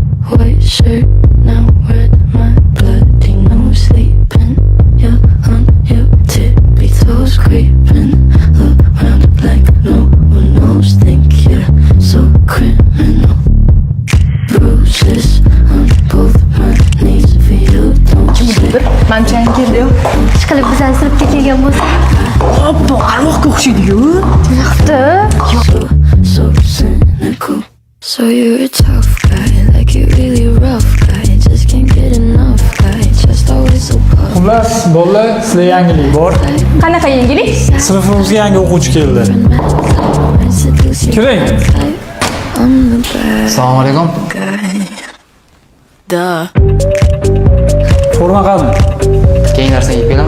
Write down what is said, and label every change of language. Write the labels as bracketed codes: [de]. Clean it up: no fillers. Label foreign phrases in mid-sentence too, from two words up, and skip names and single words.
[en] white shirt, now red, my bloody nose sleeping. You're on your tippy toes creeping around like no one knows. Think you're so criminal. Bruises on both my knees for you, don't say. [uz] Manchang keldi-yu. Ishqilib bizani sinfga kelgan bo'lsa. Obbo, arvohga o'xshaydi-yu. [en] So cynical. So you're a tough guy, like you really rough guy. Just can't get enough guy, just always so puffed. [uz] Xullas, bolalar, sizga yangilik bor. Qanaqa yangilik? Sinfimizga yangi o'quvchi keldi. Kiring. Assalomu alaykum. Forma qani? Keyin narsa yeb kelaman.